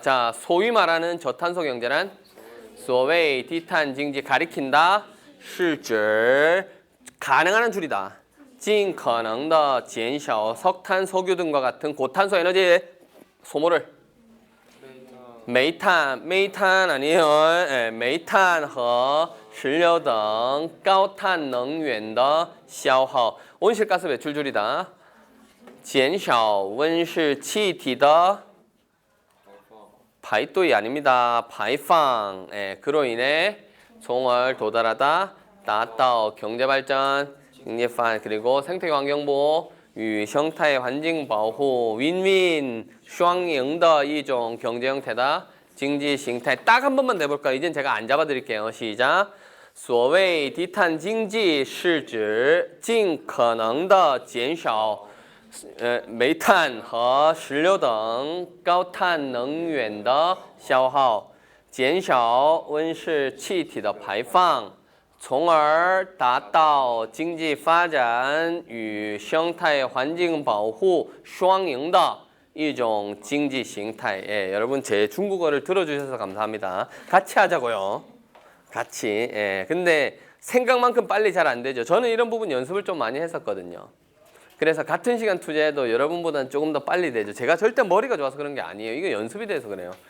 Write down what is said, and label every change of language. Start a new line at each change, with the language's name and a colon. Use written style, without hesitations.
Korean: 자, 소위 말하는 저탄소 경제란 所谓 디탄징지 가리킨다, 是指 가능한 줄이다.
Chinese: 尽可能的减少
Korean: 석탄, 석유 등과 같은 고탄소 에너지 소모를 메탄 아니에요.
Chinese: 예, 메탄和石油等高碳能源的消耗
Korean: 온실가스 배출 줄이다.
Chinese: 减少温室气体的排对
Korean: 아닙니다.
Chinese: 排放.
Korean: 예, 그로 인해 총을 도달하다. 达到 경제발전, 잉예판 그리고 생태환경보호,
Chinese: 与生态环境保护
Korean: 윈윈
Chinese: 双赢的一种
Korean: 경제 형태다.
Chinese: 经济形态
Korean: 딱 한 번만 내볼까요? 이젠 제가 안 잡아드릴게요. 시작.
Chinese: 所谓低碳经济是指尽可能的减少煤炭和石油等高碳能源的消耗，减少温室气体的排放，从而达到经济发展与生态环境保护双赢的一种经济形态.
Korean: 예, 여러분 제 중국어를 들어주셔서 감사합니다. 같이 하자고요. 같이. 예, 근데 생각만큼 빨리 잘 안 되죠. 저는 이런 부분 연습을 좀 많이 했었거든요. 그래서 같은 시간 투자해도 여러분보다는 조금 더 빨리 되죠. 제가 절대 머리가 좋아서 그런 게 아니에요. 이거 연습이 돼서 그래요.